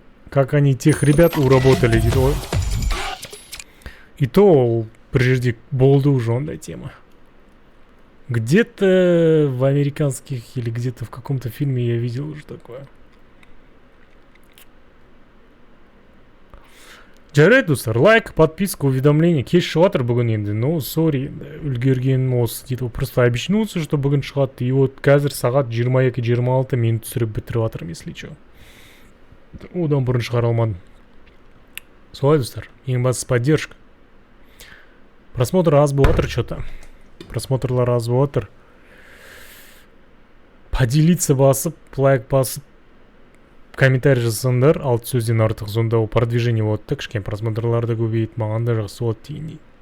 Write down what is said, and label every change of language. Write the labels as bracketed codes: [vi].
[ru] Как они тех ребят уработали [kk] дейді ғой. И то ол бір жерде болды уже ондай тема. [ru] Где-то в американских или где-то в каком-то фильме я видел уже такое. [kk] Жарайды достар, лайк, подписка, уведомление. Кеш шығатыр бүгін енді. Ну, сори, үлгергенім осы дейді. [ru] Просто обещнулся, что [kk] бүгін шығады. И вот қазір сағат 22:26 мен түсіріп бітіріп жатырмын, [ru] если что. [kk] Одан бұрын шығара алмадым. Солай достар, ең бастысы поддержка. Просмотр аз болып жатыр что-то. Просмотрлар аз болып жатыр. Поделиться басып, лайк басып, комментарий жазсаңдар, 6 сөзден артық, сонда ол продвижение болады да, кішкене просмотрларды көбейіп, маған да жақсы болады дегендей.